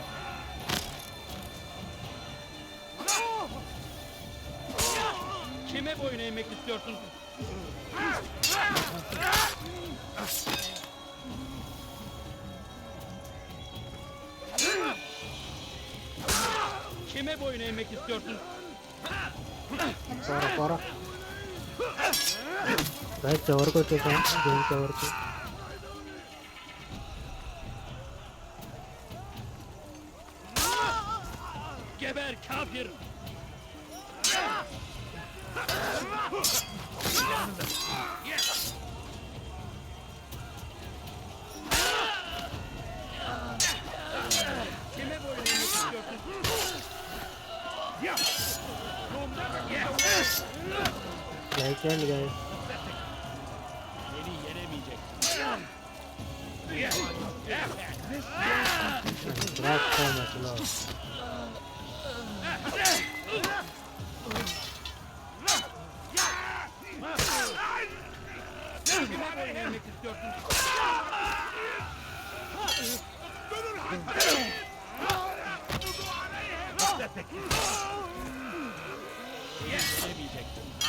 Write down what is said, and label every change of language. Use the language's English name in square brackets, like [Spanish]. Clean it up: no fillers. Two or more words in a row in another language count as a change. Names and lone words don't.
[Turkish] Kime boyun eğmek istiyorsun? Kime boyun eğmek istiyorsun? [Telugu] పోరా రైట్ చివరికి వచ్చేసాం గేమ్ చివరికి [Turkish] Geber kafir! Kime boyun eğmek istiyorsun? [Telugu] లైక్ చేయండి గైస్ [Turkish] Seni yenemeyecek. [Telugu] బ్లాక్ ఫోన్ అసలు [Turkish] Kime boyun eğmek istiyorsun? Yenemeyeceksin.